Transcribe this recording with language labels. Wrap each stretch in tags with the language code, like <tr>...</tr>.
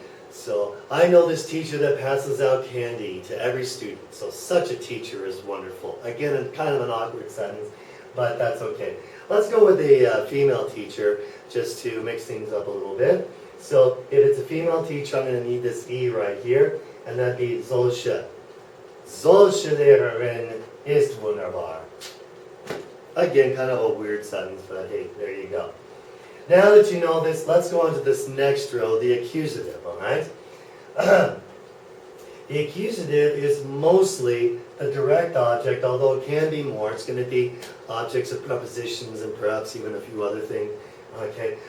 <en>So I know this teacher that passes out candy to every student. So such a teacher is wonderful. Again, kind of an awkward sentence, but that's okay. Let's go with a female teacher just to mix things up a little bit. So if it's a female teacher, I'm going to need this E right here, and that'd be solche.</en> <de>Solche Lehrerin ist wunderbar.</de> <en>Again, kind of a weird sentence, but hey, there you go. Now that you know this, let's go on to this next row, the accusative, all right? The accusative is mostly a direct object, although it can be more. It's going to be objects of prepositions and perhaps even a few other things, okay?</en>